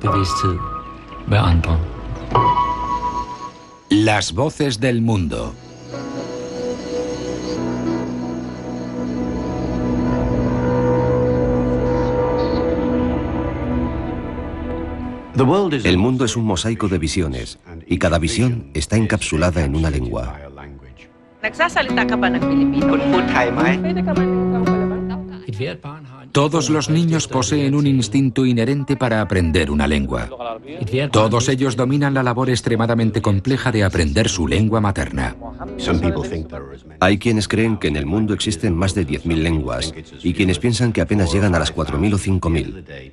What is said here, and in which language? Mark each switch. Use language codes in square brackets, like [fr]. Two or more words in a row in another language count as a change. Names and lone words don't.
[es] Las voces del mundo. El mundo es un mosaico de visiones, y cada visión está encapsulada en una lengua. [tl] Nagsasalita ka ba ng Pilipino? Pwede ka ba [es] Todos los niños poseen un instinto inherente para aprender una lengua. Todos ellos dominan la labor extremadamente compleja de aprender su lengua materna. Hay quienes creen que en el mundo existen más de 10.000 lenguas y quienes piensan que apenas llegan a las 4.000 o 5.000.